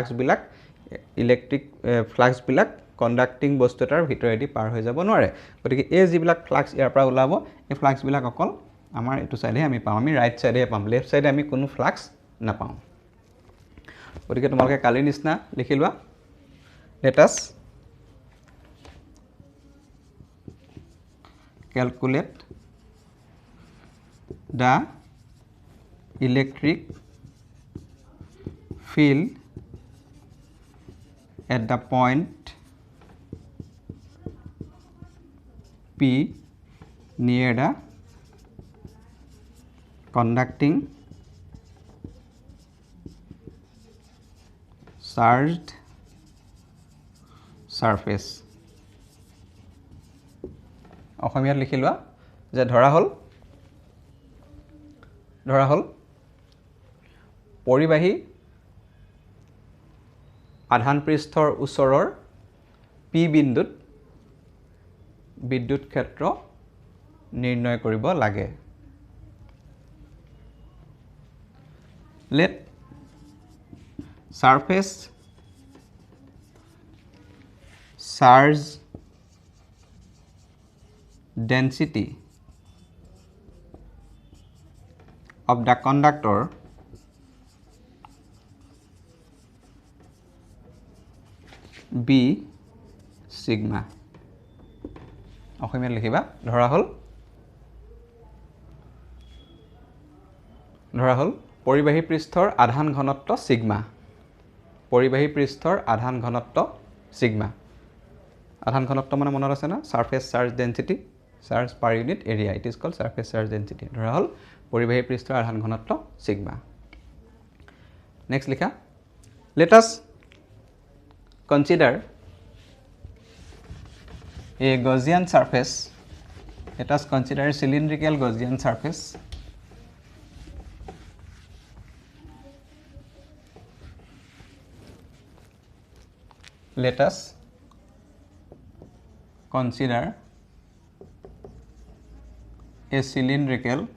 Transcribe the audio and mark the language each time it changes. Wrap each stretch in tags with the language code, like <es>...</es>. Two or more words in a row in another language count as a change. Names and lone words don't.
<as>ফ্লাক্স বিলাক কণ্ডাক্টিং বস্তু এটাৰ ভিতৰেদি পাৰ হৈ যাব নোৱাৰে গতিকে এই যিবিলাক ফ্লাক্স ইয়াৰ পৰা ওলাব এই ফ্লাক্স বিলাক অকল আমাৰ এটো সাইডে আমি পাম আমি ৰাইট সাইডে পাম লেফট সাইডে আমি কোনো ফ্লাক্স নাপাওঁ গতিকে তোমালোকে কালি নিচিনা লিখি লোৱা</as> <en>let us calculate the electric field at the point P near the conducting charged surface.</en> <as>অসমীয়াত লিখি লোৱা যে ধৰা হল পৰিবাহী আধান পৃষ্ঠৰ ওচৰৰ P বিন্দুত বিদ্যুৎ ক্ষেত্ৰ নিৰ্ণয় কৰিব লাগে.</as> <en>Let surface charge density of the conductor be sigma.</en> <as>অসমীয়াত লিখিবা ধৰা হল পৰিবাহী পৃষ্ঠৰ আধান ঘনত্ব সিগমা. পৰিবাহী পৃষ্ঠৰ আধান ঘনত্ব সিগমা. আধান ঘনত্ব মানে মনত আছে না</as> <en>surface charge density charge per unit area it is called surface charge density.</en> <as>ধৰা হল পৰিবাহী পৃষ্ঠৰ আধান ঘনত্ব সিগমা. নেক্সট লিখা</as> <en>let us consider a Gaussian surface. Let us consider a cylindrical Gaussian surface let us consider a cylindrical</en>